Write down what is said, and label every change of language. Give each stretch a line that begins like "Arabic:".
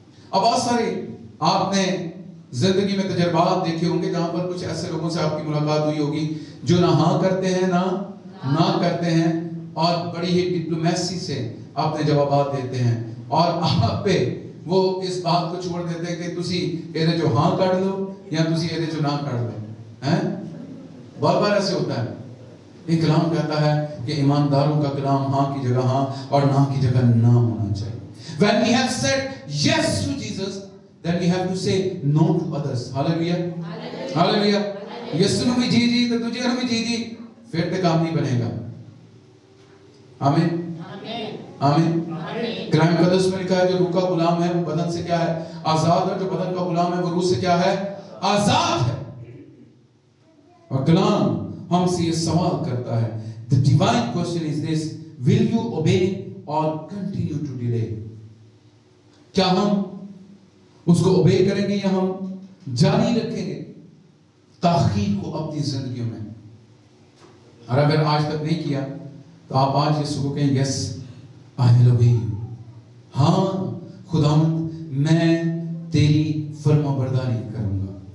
Urdu: اب بہت سارے آپ نے زندگی میں تجربات دیکھے ہوں گے جہاں پر کچھ ایسے لوگوں سے آپ کی ملاقات ہوئی ہوگی جو نہ ہاں کرتے ہیں نہ کرتے ہیں، اور بڑی ہی ڈپلومیسی سے اپنے جوابات دیتے ہیں، اور آپ پہ وہ اس بات کو چھوڑ دیتے ہیں کہ تسی یہ جو ہاں کر لو یا تسی یہ جو نہ کر لو. بہت بار ایسے ہوتا ہے. یہ کلام کہتا ہے کہ ایمانداروں کا کلام ہاں کی جگہ ہاں اور نہ کی جگہ نہ ہونا چاہیے.
English: When we have said yes to Jesus, then we have to say no to others. Hallelujah. Hallelujah.
Urdu: یسو نے بھی جی تو تجھے ہمیں جی پھر تو کام نہیں بنے گا. آمین آمین. کلام مقدس میں لکھا ہے جو روح کا غلام ہے وہ بدن سے کیا ہے؟ آزاد ہے. جو بدن کا غلام ہے وہ روح سے کیا ہے؟ آزاد ہے. اور کلام ہم سے یہ سوال کرتا ہے.
English: The divine question is this: will you obey or continue to delay?
Urdu: کیا ہم اس کو اوبے کریں گے یا ہم جاری رکھیں گے تاخیر کو اپنی زندگیوں میں؟ اور اگر آج تک نہیں کیا تو آپ آج یسوع کو کہیں یس
English: I will obey you.
Urdu: ہاں خداوند میں تیری فرما برداری کروں گا.